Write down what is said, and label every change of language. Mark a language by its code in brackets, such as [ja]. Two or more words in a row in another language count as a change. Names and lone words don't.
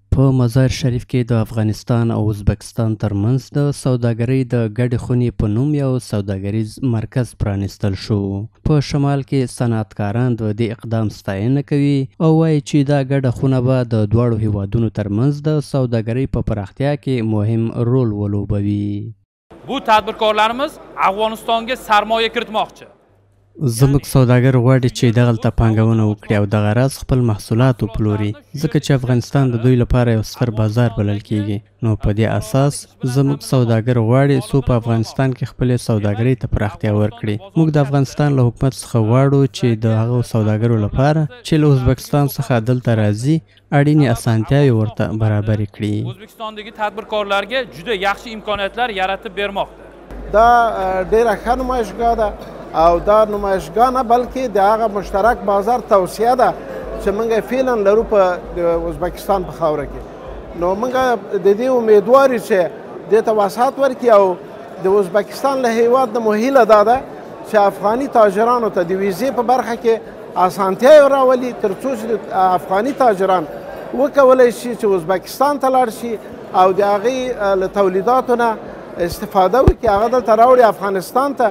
[ps] په مزار شریف کې د افغانستان او ازبکستان ترمنځ د سوداګرۍ د ګډې خونې په نوم یو سوداګریز مرکز پرانیستل شو. په شمال کې صنعتکاران د دې اقدام ستاینه کوي او وایي چې دا ګډه خونه به د دواړو هیوادونو ترمنځ د سوداګرۍ په پراختیا کې مهم رول ولوبوي. [uz] Bu tadbirkorlarimiz Afg'onistonga sarmoya kiritmoqchi. [ps] زموږ سوداګر غواړي چې دغلته پانګونه وکړي او دغه راز خپل محصولات وپلوري، ځکه چې افغانستان د دوی لپاره یو ستر بازار بلل کیږي. نو په دې اساس زموږ سوداګر غواړي څو په افغانستان کې خپل سوداګرۍ ته پراختیا ورکړي. موږ د افغانستان له حکومت څخه غواړو چې د هغو سوداګرو لپاره چې له ازبکستان څخه دلته راځي اړینې اسانتیاوې ورته برابر کړي. [uz] O'zbekistondagi tadbirkorlarga juda yaxshi imkoniyatlar yaratib bermoqda. [ps] دا ډیره ښه نمایشګاه ده او دا نمایشګاه نه بلکې د هغه مشترک بازار توسعه ده چې موږ فعلا لرو په ازبکستان په خاوره کې. نو موږ د دې امیدوار یو چې دې ته وسعت ورکړي او د ازبکستان له هیواد نه مو هیله دا ده چې افغاني تاجرانو ته د ویزې په برخه کې اسانتیاوې راولي، تر څو چې افغاني تاجران وکولی شي چې ازبکستان ته لاړ شي او د هغې له تولیداتو نه استفاده وکړي، هغه دلته راوړي افغانستان ته.